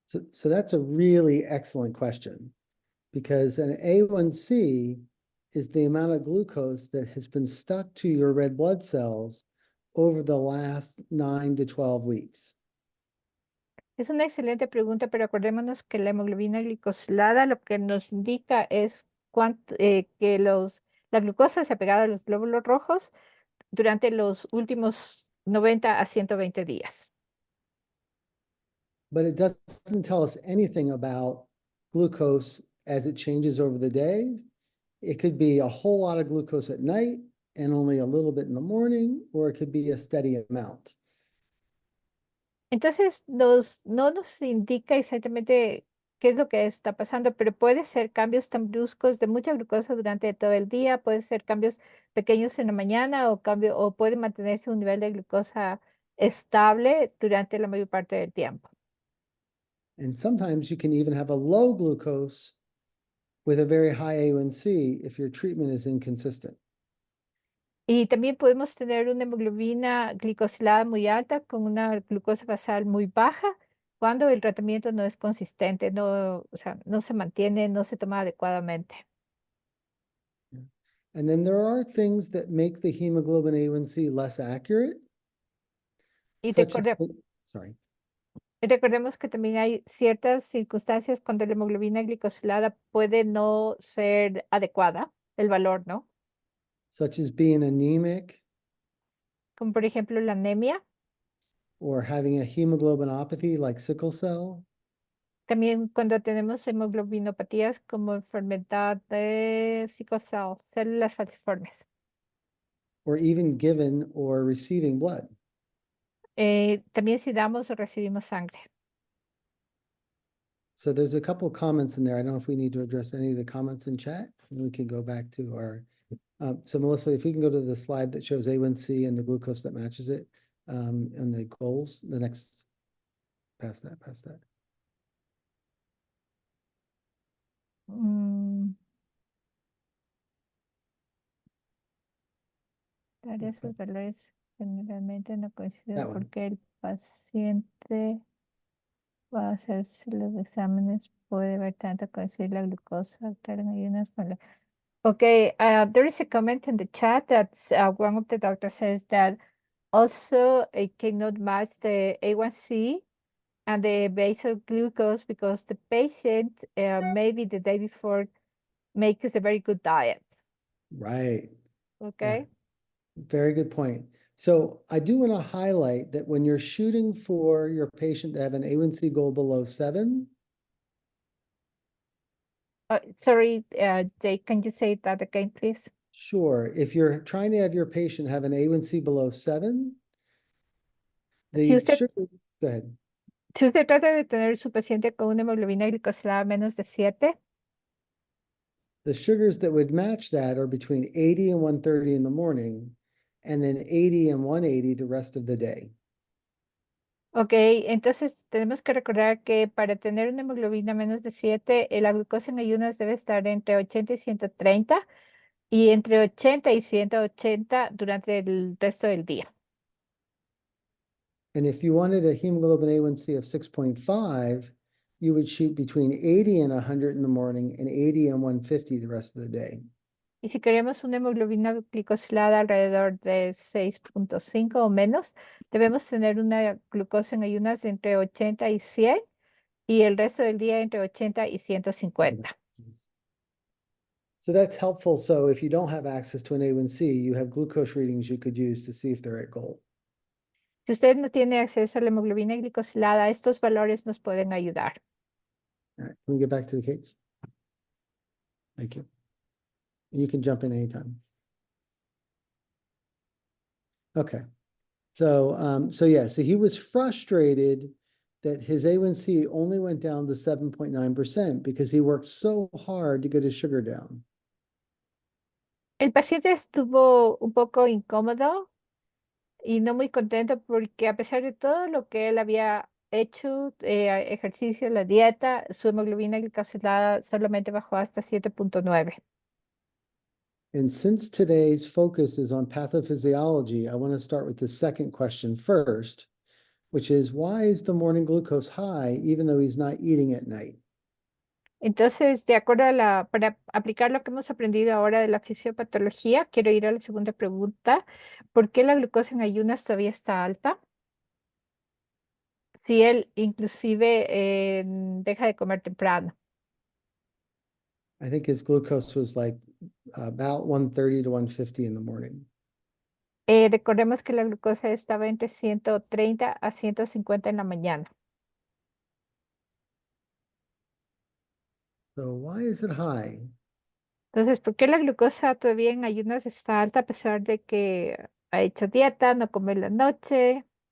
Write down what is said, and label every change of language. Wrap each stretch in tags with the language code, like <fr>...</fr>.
<en>So that's a really excellent question, because an A1C is the amount of glucose that has been stuck to your red blood cells over the last 9 to 12 weeks.</en> <es>Es una excelente pregunta, pero acordémonos que la hemoglobina glicosilada lo que nos indica es que la glucosa se ha pegado a los glóbulos rojos durante los últimos 90 a 120 días.</es> <en>But it doesn't tell us anything about glucose as it changes over the day. It could be a whole lot of glucose at night and only a little bit in the morning, or it could be a steady amount.</en> <es>Entonces, no nos indica exactamente qué es lo que está pasando, pero puede ser cambios tan bruscos de mucha glucosa durante todo el día, puede ser cambios pequeños en la mañana o puede mantenerse un nivel de glucosa estable durante la mayor parte del tiempo.</es> <en>And sometimes you can even have a low glucose with a very high A1C if your treatment is inconsistent.</en> <es>Y también podemos tener una hemoglobina glicosilada muy alta con una glucosa basal muy baja cuando el tratamiento no es consistente, o sea, no se mantiene, no se toma adecuadamente.</es> <en>And then there are things that make the hemoglobin A1C less accurate,</en> <es>Y</es> <en>such as, sorry.</en> <es>recordemos que también hay ciertas circunstancias cuando la hemoglobina glicosilada puede no ser adecuada, el valor, ¿no?</es> <en>Such as being anemic</en> <es>Como por ejemplo la anemia.</es> <en>or having a hemoglobinopathy like sickle cell,</en> <es>También cuando tenemos hemoglobinopatías como enfermedad de sickle cell, células falciformes.</es> <en>or even given or receiving blood.</en> <es>También si damos o recibimos sangre.</es> <en>So there's a couple comments in there. I don't know if we need to address any of the comments in chat. We can go back to our, so Melissa, if we can go to the slide that shows A1C and the glucose that matches it, and the goals, the next, past that.</en> <es>Dar esos valores generalmente no coinciden</es> <en>That one.</en> <es>porque el paciente va a hacerse los exámenes, puede ver tanto coincidir la glucosa alta en ayunas.</es> <en>Okay, there is a comment in the chat that one of the doctors says that also it cannot match the A1C and the basal glucose because the patient maybe the day before makes a very good diet. Right. Okay. Very good point. So I do want to highlight that when you're shooting for your patient to have an A1C goal below 7, Sorry, Jake, can you say that again, please? sure. If you're trying to have your patient have an A1C below 7,</en> <es>Si</es> <en>the</en> <es>usted,</es> <en>sugar, go ahead.</en> <es>si usted trata de tener su paciente con una hemoglobina glicosilada menos de 7,</es> <en>The sugars that would match that are between 80 and 130 in the morning, and then 80 and 180 the rest of the day.</en> <es>ok, entonces tenemos que recordar que para tener una hemoglobina menos de 7, la glucosa en ayunas debe estar entre 80 y 130 y entre 80 y 180 durante el resto del día.</es> <en>And if you wanted a hemoglobin A1C of 6.5, you would shoot between 80 and 100 in the morning and 80 and 150 the rest of the day.</en> <es>Y si queremos una hemoglobina glicosilada alrededor de 6.5 o menos, debemos tener una glucosa en ayunas entre 80 y 100 y el resto del día entre 80 y 150.</es> <en>So that's helpful. So if you don't have access to an A1C, you have glucose readings you could use to see if they're at goal.</en> <es>Si usted no tiene acceso a la hemoglobina glicosilada, estos valores nos pueden ayudar.</es> <en>All right, can we get back to the case? Thank you. You can jump in anytime. Okay. So, so he was frustrated that his A1C only went down to 7.9% because he worked so hard to get his sugar down.</en> <es>El paciente estuvo un poco incómodo y no muy contento porque a pesar de todo lo que él había hecho, ejercicio, la dieta, su hemoglobina glicosilada solamente bajó hasta 7.9.</es> <en>And since today's focus is on pathophysiology, I want to start with the second question first, which is why is the morning glucose high even though he's not eating at night?</en> <es>Entonces, de acuerdo para aplicar lo que hemos aprendido ahora de la fisiopatología, quiero ir a la segunda pregunta. ¿Por qué la glucosa en ayunas todavía está alta? Si él inclusive deja de comer temprano.</es> <en>I think his glucose was like about 130 to 150 in the morning.</en> <es>Recordemos que la glucosa estaba entre 130 a 150 en la mañana.</es> <en>So why is it high?</en> <es>Entonces, ¿por qué la glucosa todavía en ayunas está alta a pesar de que ha hecho dieta, no come en la noche?</es>